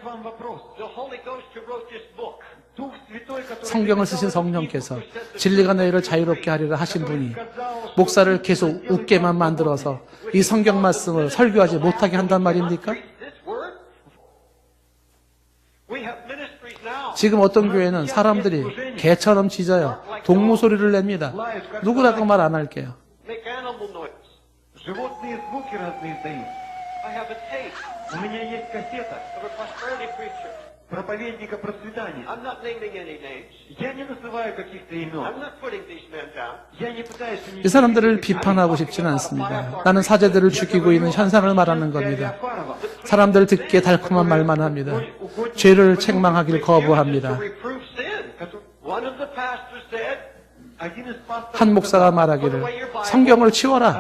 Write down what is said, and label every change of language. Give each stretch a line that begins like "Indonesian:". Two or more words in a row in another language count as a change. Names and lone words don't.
Korean: 성경을 쓰신 성령께서 진리가 너희를 자유롭게 하리라 하신 분이 목사를 계속 웃게만 만들어서 이 성경 말씀을 설교하지 못하게 한단 말입니까? 지금 어떤 교회는 사람들이 개처럼 짖어요. 동무 소리를 냅니다. 누구라고 말 안 할게요.
Russian: проповедника процветания. Я не называю каких-то имен. Я не пытаюсь
Korean: 이 사람들을 비판하고 싶지는 않습니다. 나는 사제들을 죽이고 있는 현상을 말하는 겁니다. 사람들 듣기에 달콤한 말만 합니다. 죄를 책망하길 거부합니다. 한 목사가 말하기를 성경을 치워라.